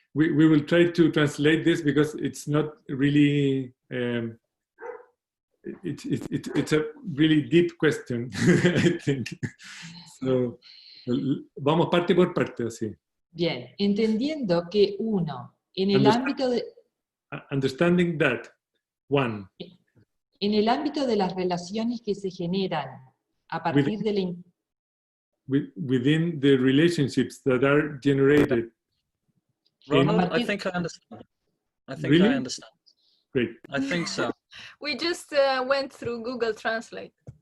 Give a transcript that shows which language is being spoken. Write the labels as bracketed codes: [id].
[en] We will try to translate this because it's not really it's a really deep question, I think. [es] So, vamos parte por parte, así. Bien, entendiendo que en el ámbito de... [en] Understanding that, [es] en el ámbito de las relaciones que se generan a partir de la... [en] Within the relationships that are generated. Ronald, I think I understand. Really? I understand. Great. I think so. We just went through Google Translate.